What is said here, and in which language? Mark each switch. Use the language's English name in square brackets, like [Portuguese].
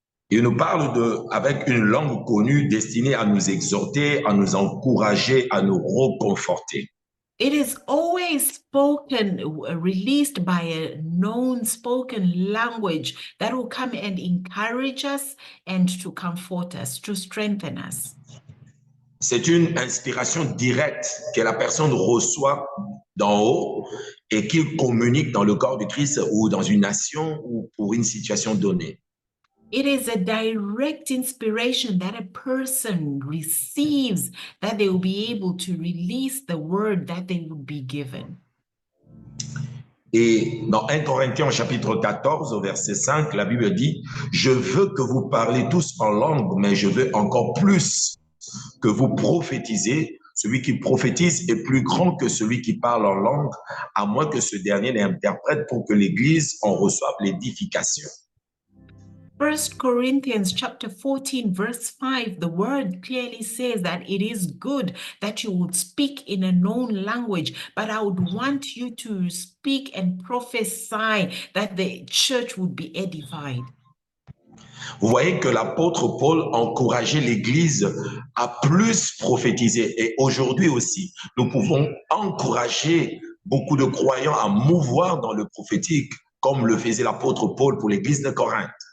[French] Il nous parle avec une langue connue destinée à nous exhorter, à nous encourager, à nous reconforter. [English] It is always spoken, released by a known spoken language that will come and encourage us and to comfort us, to strengthen us. [French] C'est une inspiration directe que la personne reçoit d'en haut et qu'il communique dans le corps de Christ ou dans une nation ou pour une situation donnée. [English] It is a direct inspiration that a person receives, that they will be able to release the word that they would be given. [French] Et dans 1 Corinthiens chapitre 14 au verset 5, la Bible dit, je veux que vous parlez tous en langue, mais je veux encore plus que vous prophétisez. Celui qui prophétise est plus grand que celui qui parle en langue, à moins que ce dernier n'interprète pour que l'Église en reçoive l'édification. [English] 1 Corinthians chapter 14 verse 5, the word clearly says that it is good that you would speak in a known language, but I would want you to speak and prophesy that the church would be edified. [French] Vous voyez que l'apôtre Paul encourageait l'Église à plus prophétiser. Et aujourd'hui aussi, nous pouvons encourager beaucoup de croyants à mouvoir dans le prophétique, comme le faisait l'apôtre Paul pour l'Église de Corinthe.